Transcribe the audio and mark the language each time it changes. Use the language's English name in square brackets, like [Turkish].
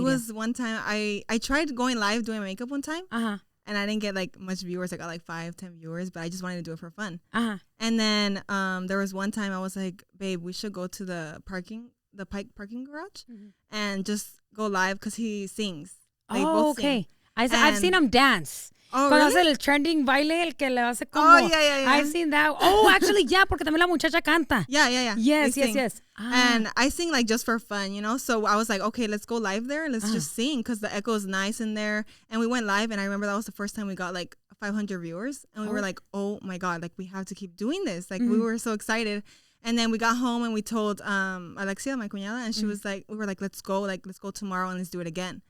[English] It was one time I tried going live doing my makeup one time. And I didn't get like much viewers. I got like 5-10 viewers, but I just wanted to do it for fun. And then there was one time I was like, babe, we should go to the Pike parking garage and just go live because he sings. They both sing. I've seen him dance. Oh, [Spanish] Cuando [English] really? [Spanish] hace el trending baile, el que le hace como... [English] Oh, yeah. I've seen that. Oh, actually, yeah, [Spanish] porque también la muchacha canta. [English] Yeah. Yes. And I sing like just for fun, you know? So I was like, okay, let's go live there. Let's just sing because the echo is nice in there. And we went live, and I remember that was the first time we got like 500 viewers. And we were like, oh my God, like we have to keep doing this. Like we were so excited. And then we got home and we told Alexia, my cuñada, and she was like, we were like, let's go tomorrow and let's do it again.